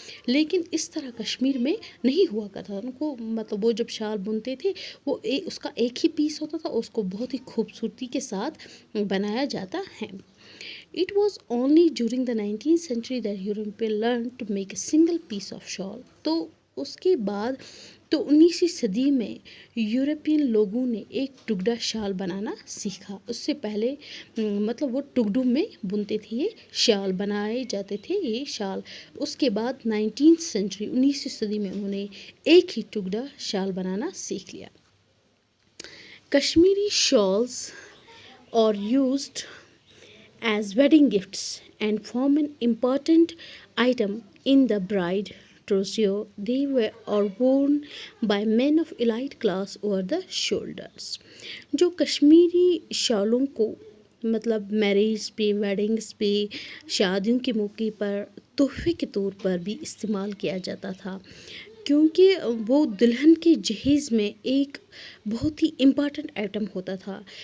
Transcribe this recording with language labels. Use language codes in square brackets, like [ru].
[ur] لیکن اس طرح کشمیر میں نہیں ہوا کرتا تھا. ان کو وہ جب شال بنتے تھے وہ اس کا ایک ہی پیس ہوتا تھا، اس کو بہت ہی خوبصورتی کے ساتھ بنایا جاتا ہے. [en] It was only during the 19th century that Europeans learned to make a single piece of shawl. [ur] تو اس کے بعد 19ویں صدی میں یورپین لوگوں نے ایک ٹکڑا شال بنانا سیکھا. اس سے پہلے وہ ٹکڑوں میں بنتے تھے، یہ شال بنائے جاتے تھے یہ شال. اس کے بعد 19ویں صدی میں انہوں نے ایک ہی ٹکڑا شال بنانا سیکھ لیا. [en] Kashmiri shawls are used as wedding gifts and form an important item in the bride trousseau. They are worn by men of elite class over the shoulders. [ur] جو کشمیری شالوں کو میریج پہ، ویڈنگس پہ، شادیوں کے موقع پر تحفے کے طور پر بھی استعمال کیا جاتا تھا، کیونکہ وہ دلہن کے جہیز میں ایک بہت ہی امپارٹنٹ آئٹم ہوتا تھا.